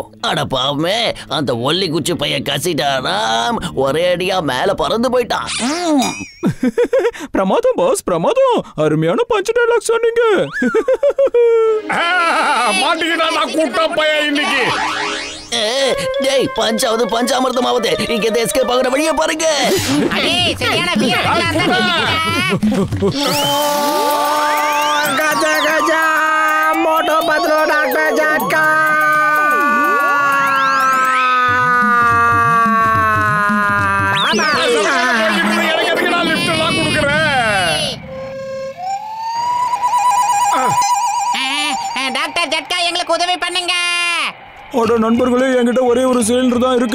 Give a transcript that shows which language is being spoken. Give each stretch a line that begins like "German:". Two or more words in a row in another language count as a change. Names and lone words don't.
Tamil: அட பாவமே, அந்த ஒல்லி குச்சி பைய கசிட்டாராம், ஒரே அடியா மேல பறந்து போயிட்டான். பிரமாதம் பாஸ், பிரமாதம். அருமையான
English: punch dialogue
Tamil: சொன்னீங்க. மாட்டிக்கிட்டா நான் கூட்ட பைய இன்னைக்கு. டேய், பஞ்சாவது பஞ்சாமிர்தமாவது, இங்க எஸ்கேப் ஆகுற வழியை பாருங்க.
Hindi: गजा गजा मोटो पतलो डॉक्टर झटका.
Tamil: டாக்டர் ஜட்கா, எங்களுக்கு உதவி பண்ணுங்க. அட நண்பர்களே, என்கிட்ட ஒரே ஒரு சிலிண்டர் தான் இருக்கு.